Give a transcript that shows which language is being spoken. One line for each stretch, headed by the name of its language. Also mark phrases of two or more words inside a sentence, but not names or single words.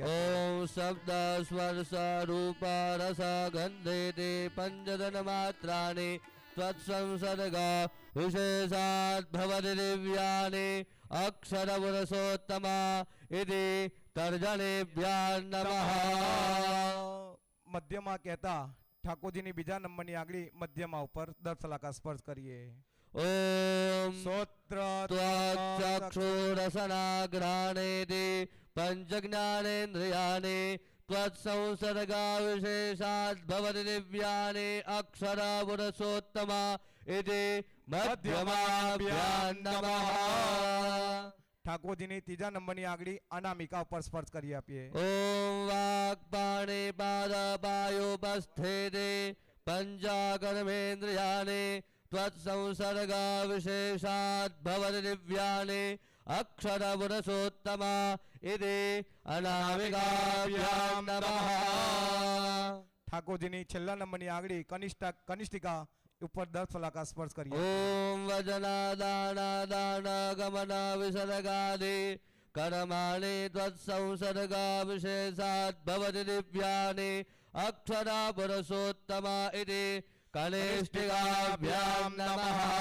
Sanskrit: ઓમ શબ્દ સ્પર્શ રૂપ રસ ગંધે તે પંચદન માત્રાની ત્વત્સંસર્ગ વિશેષાત ભવતિ દિવ્યાની અક્ષર પુરુષોત્તમ ઇતિ તર્જનેભ્યામ નમઃ.
Gujarati: મધ્યમાં કહેતા ઠાકોરજીની બીજા નંબરની આગળી મધ્યમાં ઉપર દર સલાકા સ્પર્શ કરીએ.
Sanskrit: ઓમ સોત્ર त्वच्चक्षुरसनाघ्राणेति पञ्चज्ञानेन्द्रियाणि त्वत्संसर्गा विशेषात् भवति दिव्यानि अक्षर पुरुषोत्तम इति मध्यमाभ्यां नमः.
Gujarati: ઠાકોરજીની ત્રીજા નંબરની આગળી અનામિકા ઉપર સ્પર્શ કરી આપીએ.
Sanskrit: ઓમ વાક્પાણે પાદપાયોપસ્થિતે પંચાકર્મેન્દ્રિયાણि त्वत्संसर्ग विशेषात् भवति दिव्यानि अक्षर पुरुषोत्तम इति अनामिकाभ्यां नमः.
Gujarati: ઠાકોરજીની છેલ્લા નંબરની આગળી કનિષ્ઠિકા ઉપર દર સલાકા સ્પર્શ કરીએ.
Sanskrit: ઓમ વજના દાના દાન ગમન વિસર્ગાદિ કર્માણિ ત્વત્સંસર્ગ વિશેષાत् ભવતિ દિવ્યાनि અક્ષર પુરુષોત્તમ ઇતિ કનિષ્ઠિકાભ્યામ નમઃ.